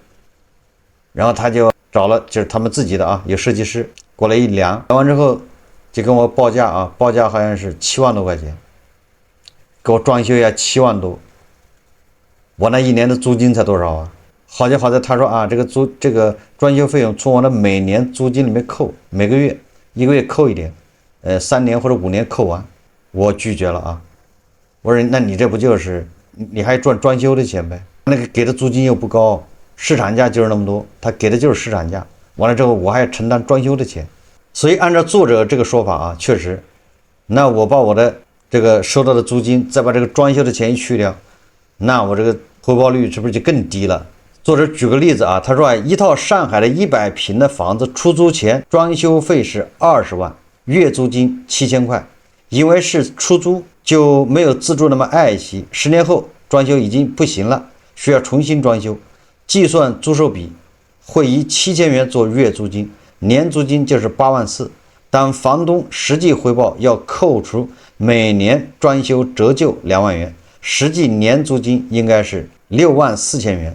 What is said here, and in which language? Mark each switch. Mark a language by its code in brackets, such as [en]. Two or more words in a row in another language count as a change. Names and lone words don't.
[zh] 然後他就找了就是他們自己的啊，有設計師過來一量，量完之後就跟我報價啊，報價好像是7萬多塊錢，給我裝修一下7萬多，我那1年的租金才多少啊？好在他说啊，这個裝修費用從我的每年租金裡面扣，每個月1個月扣一點，3年或者5年扣完，我拒絕了啊。我說那你這不就是你還賺裝修的錢唄？那個給的租金又不高， 市場價就是那麼多，他給的就是市场價，完了之後我還要承担裝修的錢，所以按照作者这個說法啊，確實，那我把我的這個收到的租金，再把這個裝修的錢一去掉，那我這個回報率是不是就更低了？作者舉個例子啊，他說一套上海的100平的房子出租前裝修費是20萬，月租金 7000塊，因為是出租就沒有自住那麼爱惜，10年後裝修已經不行了，需要重新裝修，計算租售比會以7000元做月租金，年租金就是8萬4，但房東實際回報要扣除每年裝修折舊2萬元，實際年租金應該是6萬4千元。